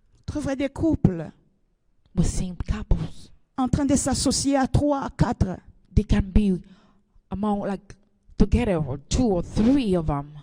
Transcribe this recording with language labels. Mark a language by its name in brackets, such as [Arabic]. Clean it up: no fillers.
[French] Trouverez des couples [English] We see couples. [French] en train de s'associer à 3, à 4. [English] They can be among like together or 2 or 3 of them.